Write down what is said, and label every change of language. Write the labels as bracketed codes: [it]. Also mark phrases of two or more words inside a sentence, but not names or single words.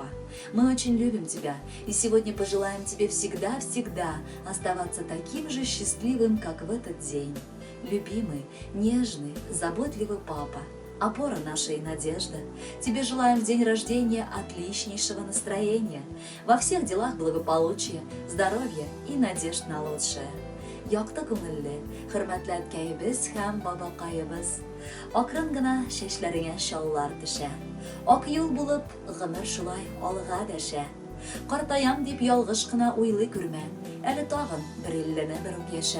[ru] Мы очень любим тебя и сегодня пожелаем тебе всегда-всегда оставаться таким же счастливым, как в этот день. Любимый, нежный, заботливый папа, опора нашей надежды. Тебе желаем в день рождения отличнейшего настроения, во всех делах благополучия, здоровья и надежд на лучшее. [tt] Якты күңелле, хөрмәтле әткәебез һәм бабакаебыз, акрын гына чәчләреңә шаллар төшә. Ак юл булып, гомер шулай алга дәшә. Картаям дип ялгыш кына уйлый күрмә, әле тагын бер иллене бер үк яшә.